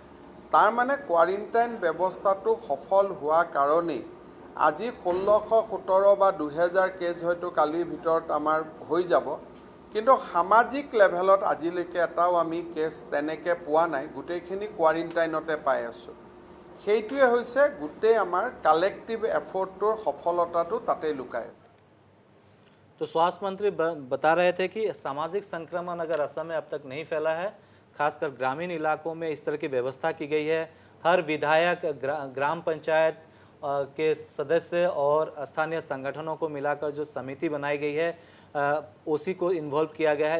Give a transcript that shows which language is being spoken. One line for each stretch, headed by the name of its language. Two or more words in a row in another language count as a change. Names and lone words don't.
Assamese: তাৰ মানে কোৱাৰেণ্টাইন ব্যৱস্থাটো সফল হোৱা কাৰণেই আজি 1617 বা 2000 কেছ হয়তো কালিৰ ভিতৰত আমাৰ হৈ যাব, কিন্তু সামাজিক লেভেলত আজিলৈকে এটাও আমি কেছ তেনেকৈ পোৱা নাই, গোটেইখিনি কোৱাৰেণ্টাইনতে পাই আছোঁ। সেইটোৱে হৈছে গোটেই আমাৰ কালেক্টিভ এফৰ্টটোৰ সফলতাটো তাতেই লুকাই আছে।
Hindi: तो स्वास्थ्य मंत्री बता रहे थे कि सामाजिक संक्रमण अगर असम में अब तक नहीं फैला है, खासकर ग्रामीण इलाकों में इस तरह की व्यवस्था की गई है, हर विधायक, ग्राम पंचायत के सदस्य और स्थानीय संगठनों को मिलाकर जो समिति बनाई गई है उसी को इन्वॉल्व किया गया है।